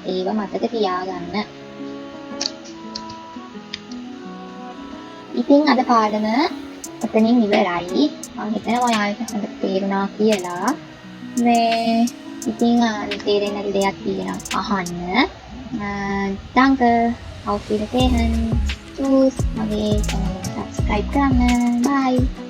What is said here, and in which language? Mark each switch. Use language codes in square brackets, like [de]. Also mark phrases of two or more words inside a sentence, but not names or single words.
[si] ඒව මතක තියාගන්න. ඉතින් අද පාඩම ඔතනින් ඉවරයි. මම හිතනවා ඔයාලට හොඳට තේරුණා කියලා. මේ ඉතින් තේරෙන්නේ නැති දෙයක් තියෙනවා අහන්න. [de] Danke auf Wiedersehen. Tschüss. [si] මගේ channel එක subscribe කරන්න. Bye.